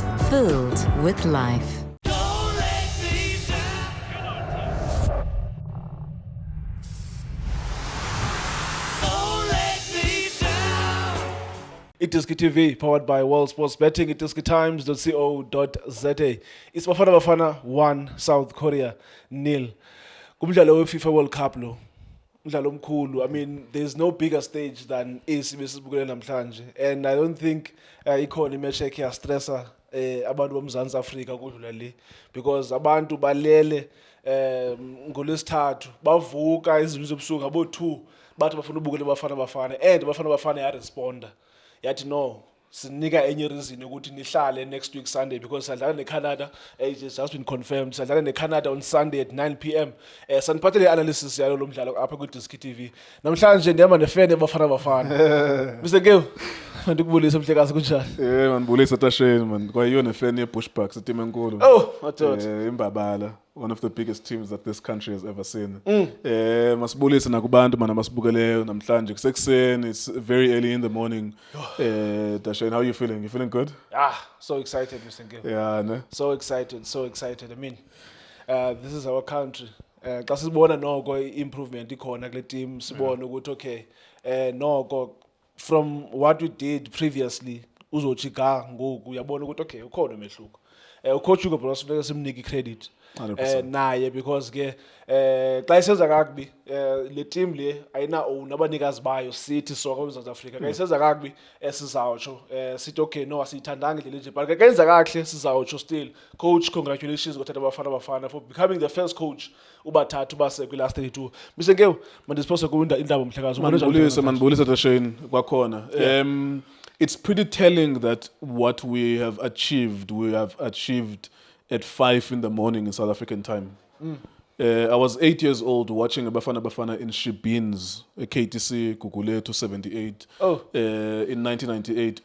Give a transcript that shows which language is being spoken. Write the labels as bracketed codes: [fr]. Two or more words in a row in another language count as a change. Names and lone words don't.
[en] Filled with life. iDiskiTV, powered by World Sports Betting, iDiskiTimes.co.za. It's Bafana Bafana 1, South Korea 0. [xh] Kumdlalo we-FIFA World Cup lo. Umdlalo omkhulu. [en] I mean, there's no bigger stage than [xh] esibukele namhlanje. [en] And I don't think [xh] ikhona imatch yakhe yastressa abantu boMzantsi Afrika kudlula le, because abantu balele ngolwesithathu bavuka izinto zobusuku abo 2 bathi bafuna ubukela Bafana Bafana, and Bafana Bafana yaresponda yathi no, sinika enye reason ukuthi nihlale [en] next week Sunday, because [xh] sadlala neCanada. [en] It has just been confirmed. [xh] Sadlala neCanada [en] on Sunday at 9 p.m. [xh] Saniphathele i-analysis yalo lo mdlalo apha kwiDiskiTV. Namhlanje ndihamba nefan eBafana Bafana. Mr. Nkewu, mandikubulise mhlekazi kunjani? Mandibulise Tasheni man. Kwayona fan yeBushbucks iteam enkulu. [en] Oh, I thought. Imbabala, one of the biggest teams that this country has ever seen. [xh] Masibulise nakubantu mana masibukeleyo namhlanje kusekuseni. [en] It's very early in the morning. Tasheni, how are you feeling? You feeling good? So excited, Mr. Nkewu. Yeah, ne? So excited. I mean, this is our country. [xh] Xa sibona noko improvement ikhona kule team, sibona ukuthi okay, noko [en] from what we did previously [xh] uzothi ga ngoku uyabona ukuthi okay ukhona umehluko. Ucoach Hugo Bros funeka simnike credit 100%. naye, because ke xa isenza kakubi le team le ayina own abanikazi bayo sithi soka eMzantsi Afrika. Xa isenza kakubi sizawutsho sithi okay no asiyithandanga indlela nje, but xa yenza kahle sizawutsho [en] still coach congratulations [xh] kuthatha Bafana Bafana [en] for becoming the first coach [xh] ubathathu base kwi [en] last 32. [xh] Mr. Nkewu, mandisiphose kuwinda indaba mhlekazi. Mandibulise Tasheni kwakhona. [en] It's pretty telling that what we have achieved at 5 in the morning in South African time. I was 8 years old watching Bafana Bafana in Shibins, KTC, Kukule 278 in 1998.